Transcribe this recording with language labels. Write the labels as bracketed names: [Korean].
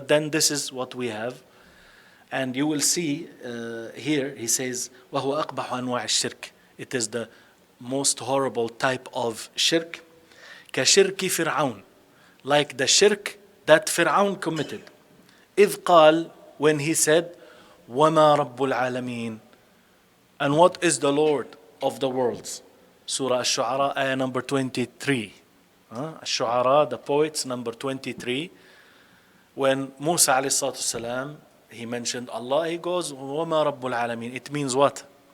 [English] But then this is what we have. And you will see here, he says, [Arabic] وَهُوَ أَقْبَحُ أَنْوَاعِ الشِّرْكِ. [English] It is the most horrible type of shirk. [Arabic] كَشِرْكِ فِرْعَوْنَ. [English] Like the shirk that Fir'aun committed. [Arabic] إِذْ قَالَ, [English] when he said, [Arabic] وَمَا رَبُّ الْعَالَمِينَ. [English] And what is the Lord of the worlds? Surah Ash-Shu'ara, ayah number 23. Ash-Shu'ara, the poets, number 23. When Musa alayhi salatu salam, he mentioned Allah, he goes, [Arabic] وَمَا رَبُّ الْعَالَمِينَ. [English] It means what?